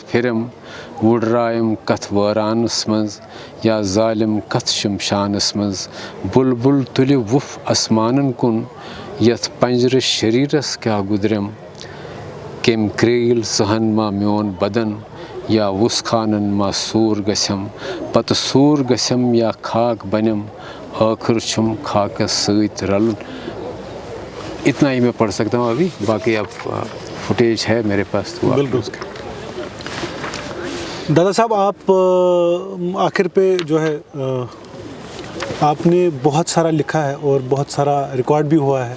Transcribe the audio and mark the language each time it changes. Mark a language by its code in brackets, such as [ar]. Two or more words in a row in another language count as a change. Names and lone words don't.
[ks] پھِرِم وُڈرایَم کَتھ وٲرانَس منٛز یا ظالِم کَتھ شمشانَس منٛز بُلبُل تُلہِ وُپھ اَسمانَن کُن یَتھ پنٛجرٕ شریٖرَس کیٛاہ گُدرِم کٔمۍ کرٛیٖل ژٕہَن ما میون بدن یا وُس خانَن ما سوٗر گژھٮ۪م پتہٕ سوٗر گژھٮ۪م یا خاک بنٮ۪م ٲخٕر چھُم خاکَس سۭتۍ رَلُن [ur] اتنا ہی میں پڑھ سکتا ہوں ابھی باقی اب فوٹیج ہے میرے پاس تو بالکل دادا صاحب آپ آخر پہ جو ہے آپ نے بہت سارا لکھا ہے اور بہت سارا ریکارڈ بھی ہوا ہے